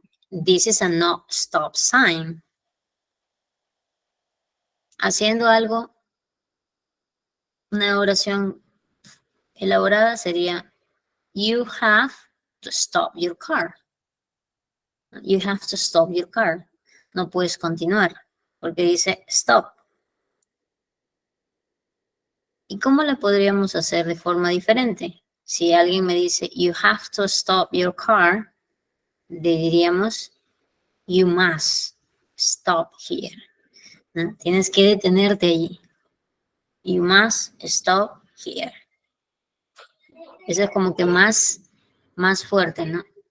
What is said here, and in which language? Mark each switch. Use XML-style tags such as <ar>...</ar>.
<en>This is a no stop sign.</en> <es>Haciendo algo, una oración elaborada sería,</es> <en>you have to stop your car. You have to stop your car.</en> <es>No puedes continuar, porque dice stop. ¿Y cómo la podríamos hacer de forma diferente? Si alguien me dice,</es> <en>you have to stop your car,</en> <es>le diríamos,</es> <en>you must stop here.</en> <es>¿No? Tienes que detenerte allí.</es> <en>You must stop here.</en> <es>Eso es como que más fuerte, ¿no?</es>